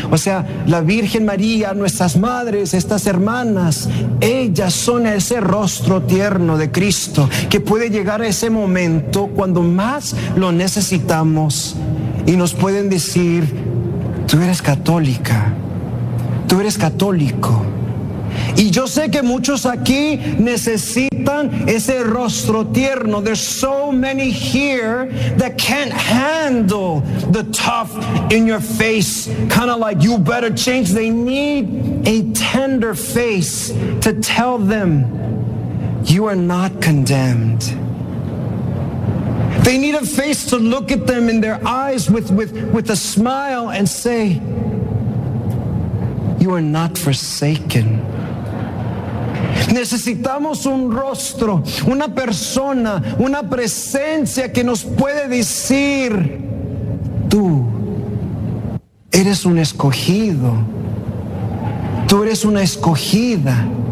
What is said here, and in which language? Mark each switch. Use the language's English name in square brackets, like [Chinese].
[Spanish] O sea, la Virgen María, nuestras madres, estas hermanas, ellas son ese rostro tierno de Cristo que puede llegar a ese momento cuando más lo necesitamos. Y nos pueden decir, tú eres católica, tú eres católico. Y yo sé que muchos aquí necesitan ese rostro tierno. [English] There's so many here that can't handle the tough in your face. Kind of like, you better change. They need a tender face to tell them, you are not condemned. They need a face to look at them in their eyes with a smile and say, you are not forsaken. [Spanish] Necesitamos un rostro, una persona, una presencia que nos puede decir, tú eres un escogido, tú eres una escogida.